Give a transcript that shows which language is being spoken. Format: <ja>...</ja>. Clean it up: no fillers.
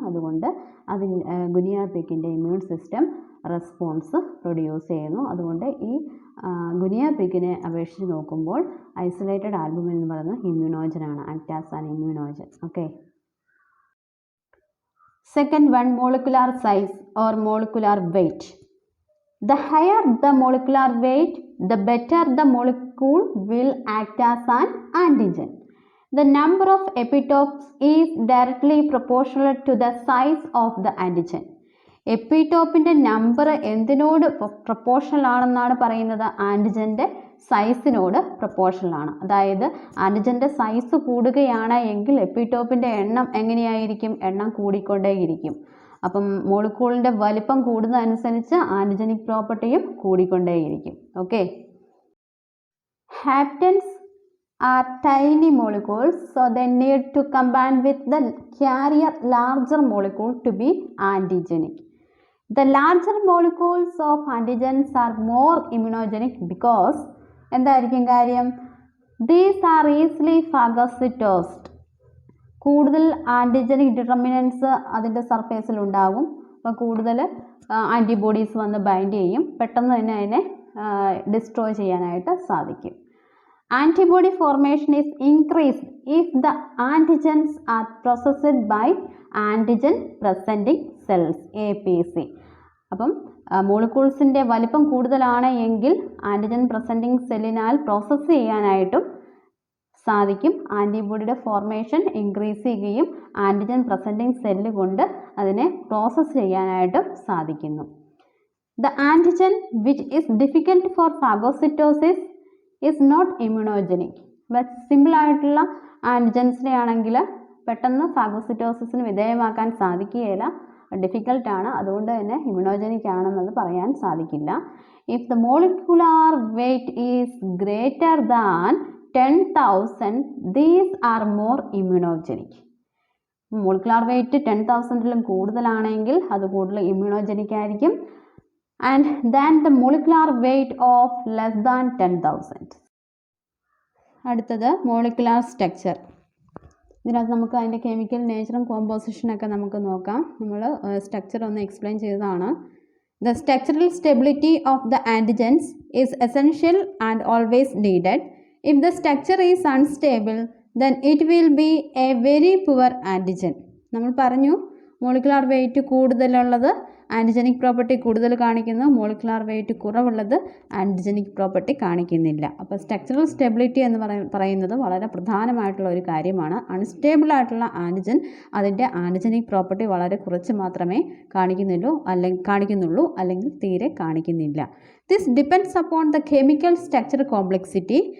<ml>അതുകൊണ്ട് ഗുനിയ പിഗിൻ്റെ immune system response produce ചെയ്യുന്നു. അതുകൊണ്ട് ഈ ഗുനിയ പിഗിനെ അപേക്ഷിച്ച് നോക്കുമ്പോൾ ഐസൊലേറ്റഡ് ആൽബുമിൻ എന്ന് പറയുന്നത് ഇമ്മ്യൂണോജനാണ്,</ml> <en>Act as an immunogen.</en> <ml>Okay.</ml> <en>Second one, molecular size or molecular weight. The higher the molecular weight, the better the molecule will act as an antigen. The number of epitopes is directly proportional to the size of the antigen.</en> <ml>എപ്പിടോപ്പിൻ്റെ number എന്തിനോട് proportional ആണെന്നാണ് പറയുന്നത്? ആൻറ്റിജൻ്റെ സൈസിനോട് proportional ആണ്. അതായത് ആൻറ്റിജൻ്റെ size കൂടുകയാണ് എങ്കിൽ എപ്പിടോപ്പിൻ്റെ എണ്ണം എങ്ങനെയായിരിക്കും? എണ്ണം കൂടിക്കൊണ്ടേയിരിക്കും. അപ്പം മോളിക്യൂളിൻ്റെ വലിപ്പം കൂടുന്നതനുസരിച്ച് antigenic പ്രോപ്പർട്ടിയും കൂടിക്കൊണ്ടേയിരിക്കും.</ml> <en>Okay. Haptens are tiny molecules, so they need to combine with the carrier larger molecule to be antigenic. The larger molecules of antigens are more immunogenic because</en> <ml>എന്തായിരിക്കും കാര്യം?</ml> <en>These are easily phagocytosed.</en> <ml>കൂടുതൽ antigenic determinants അതിൻ്റെ സർഫേസിൽ ഉണ്ടാകും. അപ്പോൾ കൂടുതൽ antibodies വന്ന് bind ചെയ്യും. പെട്ടെന്ന് തന്നെ അതിനെ ഡിസ്ട്രോയ് ചെയ്യാനായിട്ട് സാധിക്കും.</ml> <en>Antibody formation is increased if the antigens are processed by antigen presenting cells, APC.</en> <ml>അപ്പം മോളിക്യൂൾസിൻ്റെ വലിപ്പം കൂടുതലാണ് എങ്കിൽ ആൻറ്റിജൻ പ്രസൻറ്റിംഗ് സെല്ലിനാൽ പ്രോസസ്സ് ചെയ്യാനായിട്ടും സാധിക്കും. ആൻറ്റിബോഡിയുടെ ഫോർമേഷൻ ഇൻക്രീസ് ചെയ്യുകയും ആൻറ്റിജൻ പ്രസൻറ്റിംഗ് സെല്ല് കൊണ്ട് അതിനെ പ്രോസസ്സ് ചെയ്യാനായിട്ടും സാധിക്കുന്നു.</ml> <en>The antigen which is difficult for phagocytosis is not immunogenic.</en> <ml>Simple ആയിട്ടുള്ള ആൻറ്റിജൻസിനെ ആണെങ്കിൽ പെട്ടെന്ന് ഫാഗോസിറ്റോസിന് വിധേയമാക്കാൻ സാധിക്കുകയില്ല, ഡിഫിക്കൽട്ടാണ്. അതുകൊണ്ട് തന്നെ ഇമ്മ്യൂണോജനിക് ആണെന്നത് പറയാൻ സാധിക്കില്ല.</ml> <en>If the molecular weight is greater than 10,000 these are more immunogenic.</en> <ml>Molecular weight 10,000-ലും കൂടുതലാണെങ്കിൽ അത് കൂടുതൽ ഇമ്മ്യൂണോജനിക് ആയിരിക്കും.</ml> <en>And then the molecular weight of less than 10,000.</en> <ml>അടുത്തത് മോളിക്കുലാർ സ്ട്രക്ചർ. ഇതിനകത്ത് നമുക്ക് അതിൻ്റെ കെമിക്കൽ നേച്ചറും കോമ്പോസിഷനൊക്കെ നമുക്ക് നോക്കാം. നമ്മൾ സ്ട്രക്ചർ ഒന്ന് എക്സ്പ്ലെയിൻ ചെയ്തതാണ്.</ml> <en>The structural stability of the antigens is essential and always needed. If the structure is unstable, then it will be a very poor antigen.</en> <ml>നമ്മൾ പറഞ്ഞു മോളിക്കുലാർ വെയ്റ്റ് കൂടുതലുള്ളത് ആൻറ്റിജനിക് പ്രോപ്പർട്ടി കൂടുതൽ കാണിക്കുന്നു, മോളിക്കുലാർ വെയ്റ്റ് കുറവുള്ളത് antigenic property കാണിക്കുന്നില്ല. അപ്പോൾ structural stability എന്ന് പറയുന്നത് വളരെ പ്രധാനമായിട്ടുള്ള ഒരു കാര്യമാണ്. അൺസ്റ്റേബിൾ ആയിട്ടുള്ള ആൻറ്റിജൻ അതിൻ്റെ ആൻറ്റിജനിക് പ്രോപ്പർട്ടി വളരെ കുറച്ച് മാത്രമേ കാണിക്കുന്നുള്ളൂ അല്ലെങ്കിൽ തീരെ കാണിക്കുന്നില്ല.</ml> <en>This depends upon the chemical structure complexity.</en>